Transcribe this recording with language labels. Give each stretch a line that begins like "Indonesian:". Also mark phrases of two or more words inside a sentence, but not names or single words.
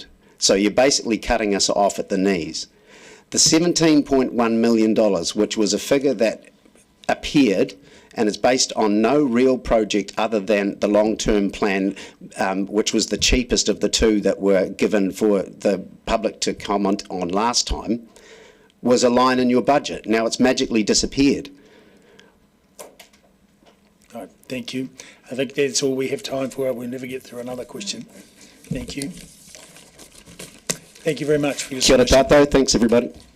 English: So you're basically cutting us off at the knees. The $17.1 million, which was a figure that appeared and is based on no real project other than the long-term plan, which was the cheapest of the two that were given for the public to comment on last time, was a line in your budget. Now it's magically disappeared. All right, thank you. I think that's all we have time for. We'll never get through another question. Thank you. Thank you very much for your
Māori: Kia ora
English: submission.
Māori: tātou.
English: Thanks, everybody.